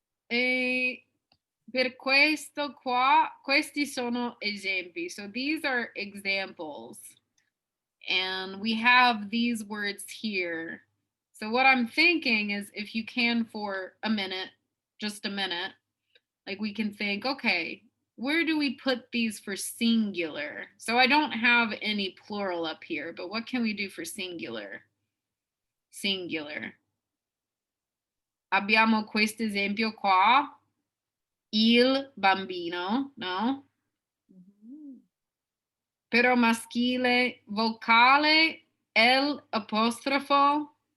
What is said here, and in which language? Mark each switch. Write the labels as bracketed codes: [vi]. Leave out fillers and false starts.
[it] E per questo qua, questi sono esempi. [en] So these are examples. And we have these words here. So what I'm thinking is if you can for a minute, just a minute, like we can think, okay, where do we put these for singular? So I don't have any plural up here, but what can we do for singular? Singular. [it] Abbiamo questo esempio qua. Il bambino, no? Però maschile vocale, el apostrofo,